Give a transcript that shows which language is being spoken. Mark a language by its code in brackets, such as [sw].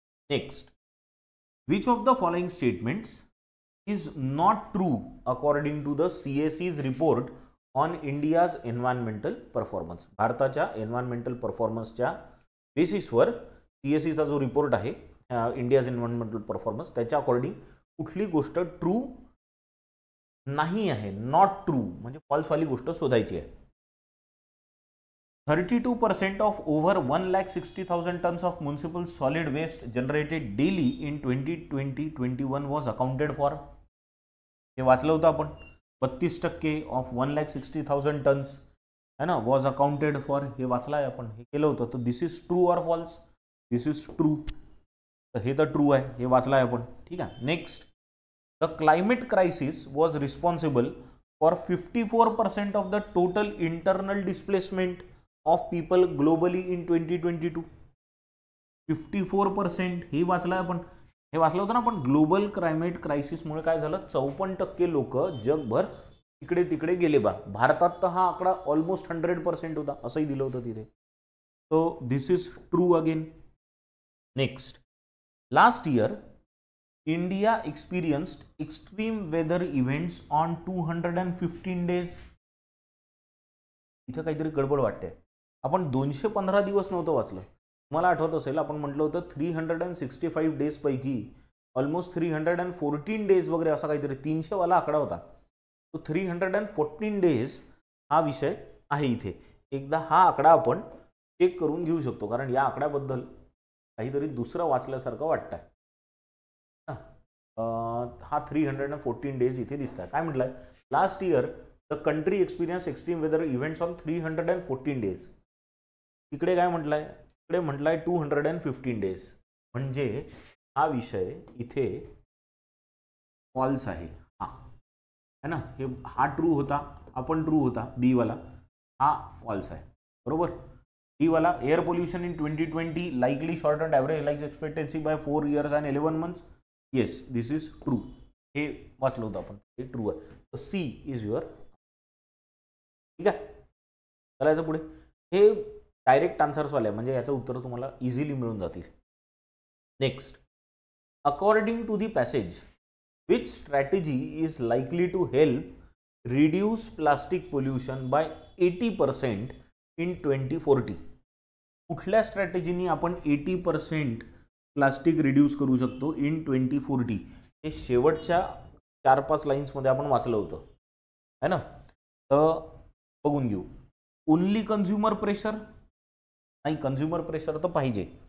[en] Next, which of the following statements is not true according to the CAC's report on India's environmental performance. [mr] भारताच्या environmental परफॉर्मन्सच्या बेसिसवर CACचा जो report आहे India's environmental performance, त्याच्या according कुठली गोष्ट true नाही आहे, नॉट ट्रू म्हणजे फॉल्सवाली गोष्ट शोधायची आहे. [en] 32% of over 1,60,000 tons of municipal solid waste generated daily in 2020-21 was accounted for. [mr] हे वाचलं होतं आपण. [en] 32% of 1,60,000 tons है ना was accounted for. [mr] हे वाचलं आहे आपण, हे केलं होतं. तर [en] This is true or false? This is true. [mr] तर हे तर ट्रू आहे, हे वाचलं आहे आपण. ठीक आहे. [en] Next, the climate crisis was responsible for 54% of the total internal displacement of people globally in 2022. [mr] 54% हे वाचलं आहे आपण. हे वाचलं होतं ना आपण. ग्लोबल क्लायमेट क्रायसिसमुळे काय झालं, 54% लोक जगभर इकडे तिकडे गेले बा. भारतात तर हा आकडा ऑलमोस्ट 100% होता, असंही दिलं होतं तिथे. [en] So this is true again. Next, last year India experienced extreme weather events on 215 days. [mr] इथं काहीतरी गडबड वाटते. आपण 215 दिवस नव्हतं वाचलं. मला आठवत असेल आपण म्हटलं होतं 365 डेज पैकी ऑलमोस्ट 314 डेज वगैरे असा काहीतरी 300 वाला आकडा होता. तो 314 डेज हा विषय आहे इथे. एकदा हा आकडा आपण चेक करून घेऊ शकतो, कारण या आकड्याबद्दल काहीतरी दुसरं वाचल्यासारखं वाटतंय. हा 314 डेज इथे दिसत आहे. काय म्हटलंय? [en] Last year the country experience extreme weather events on 314 days. [mr] इकडे काय म्हटलंय? इकडे म्हटलंय 215 डेज. म्हणजे हा विषय इथे फॉल्स आहे. हा है ना. हा ट्रू होता, हा पण ट्रू होता. बी वाला हा फॉल्स आहे. बरोबर. डी वाला, [en] Air pollution in 2020 likely shortened average life expectancy by 4 years and 11 months. Yes, this is true. [mr] हे वाचलं होतं आपण, हे ट्रू आहे. तर सी इज युअर. ठीक आहे, चालायचं पुढे. हे डायरेक्ट आन्सर्सवाले आहे, म्हणजे याचं उत्तर तुम्हाला इझिली मिळून जातील. [en] Next, according to the passage which strategy is likely to help reduce plastic pollution by 80% in 2040. [mr] कुठल्या स्ट्रॅटेजीनी आपण 80% प्लास्टिक रिड्यूस करू शकतो इन 2040? हे शेवटच्या 4-5 लाईन्समध्ये आपण वाचलं होतं है ना. तर बघून घेऊ. ओनली कन्झ्युमर प्रेशर नाही, कन्झ्युमर प्रेशर तर पाहिजे.